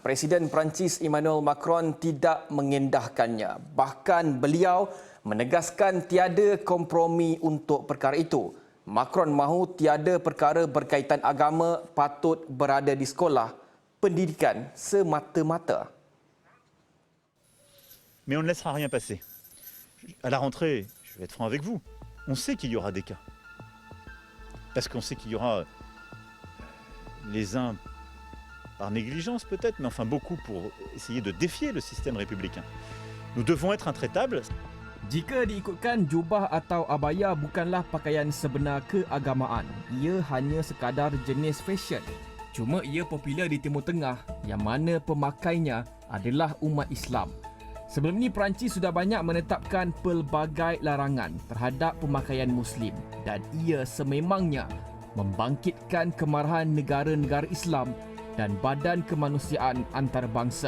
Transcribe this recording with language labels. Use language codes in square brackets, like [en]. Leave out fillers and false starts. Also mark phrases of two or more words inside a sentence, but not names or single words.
[ms] Presiden Perancis Emmanuel Macron tidak mengendahkannya. Bahkan beliau menegaskan tiada kompromi untuk perkara itu. Macron mahu tiada perkara berkaitan agama patut berada di sekolah pendidikan semata-mata. [fr] Mais on ne laissera rien passer. À la rentrée, je vais être franc avec vous, on sait qu'il y aura des cas. Parce qu'on sait qu'il y aura les uns par négligence peut-être, mais enfin beaucoup pour essayer de défier le système républicain. Nous devons être intraitables. [ms] Jika diikutkan, jubah atau abaya bukanlah pakaian sebenar keagamaan. Ia hanya sekadar jenis fashion. Cuma ia popular di Timur Tengah yang mana pemakainya adalah umat Islam. Sebelum ini Perancis sudah banyak menetapkan pelbagai larangan terhadap pemakaian Muslim dan ia sememangnya membangkitkan kemarahan negara-negara Islam dan badan kemanusiaan antarabangsa.